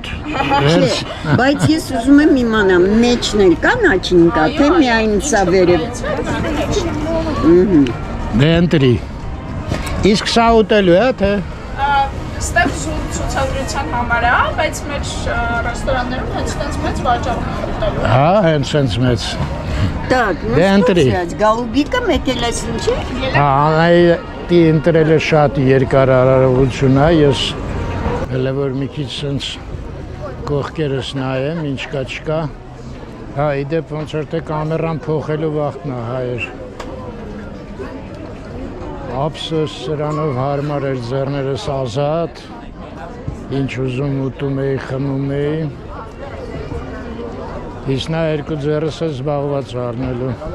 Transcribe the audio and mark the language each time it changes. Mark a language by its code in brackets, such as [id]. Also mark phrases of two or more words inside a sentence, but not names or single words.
[hy] Բայց ես ուզում եմ իմանամ, մեջն էլ կա նաչինկա, թե միայն սա վերև։ Դե ընտրի։ Իսկ սա ուտելու է, թե։ Ստեղ ցուցադրության համար է, բայց մեր ռեստորաններում հենց այդպես մեծ վաճառք են ուտելու։ Հա, հենց սենց մեծ։ [ru] Так, ну [hy] Դե [ru] что взять? Голубика, [hy] մեկ էլ էս ինչի։ Հա, անայդի ընտրել է շատ երկար արարողություն է, ես հələ որ մի քիչ սենց կողքերս նայեմ, ինչ կա չկա։ Հա, իդեպ ոնց որ թե կամերան փոխելու վախտն է հայեր։ Ափսոս սրանով հարմար էր ձեռներս ազատ, ինչ ուզում ուտում էի, խմում էի։ Իսկ նա երկու ձեռս է զբաղված առնելու։